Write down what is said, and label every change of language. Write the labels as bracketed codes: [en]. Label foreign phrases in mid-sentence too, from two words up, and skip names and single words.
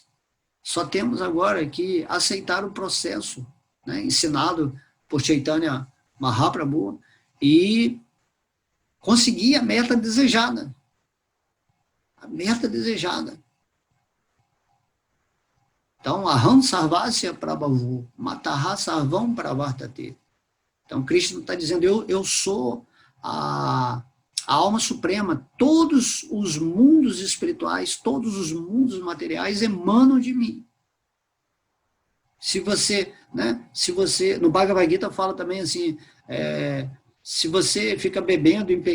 [pt] Só temos agora que aceitar o processo, né, ensinado por Chaitanya Mahaprabhu e conseguir a meta desejada. A meta desejada. Então, [sa] aham sarvasya prabhavu, mataha sarvam pravartate. [pt] Então, Krishna está dizendo, eu sou a alma suprema. Todos os mundos espirituais, todos os mundos materiais emanam de mim. Se você, no Bhagavad Gita fala também assim, se você fica bebendo em